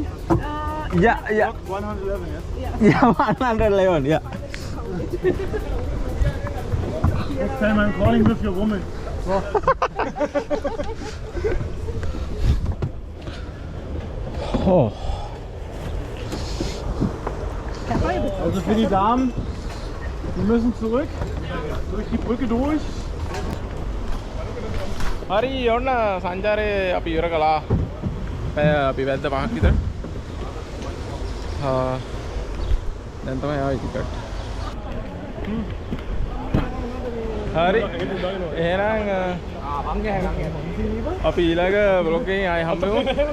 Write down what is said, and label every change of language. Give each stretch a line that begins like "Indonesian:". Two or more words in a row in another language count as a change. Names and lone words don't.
English: Yeah. 111, yes? Yeah, 111, yeah. Next time I'm calling with your woman. Oh.
German: Also für die Damen, die müssen zurück, durch die Brücke durch.
Sinhala: හරි ඔන්න සංචාරයේ අපි ඉවර කළා. අපි වැද්ද 5ක් විතර. දැන් තමයි ආවේ ටිකට්. හරි එහෙනම් අපි ඊළඟ බ්ලොග් එකෙන් ආයෙ හම්බෙමු.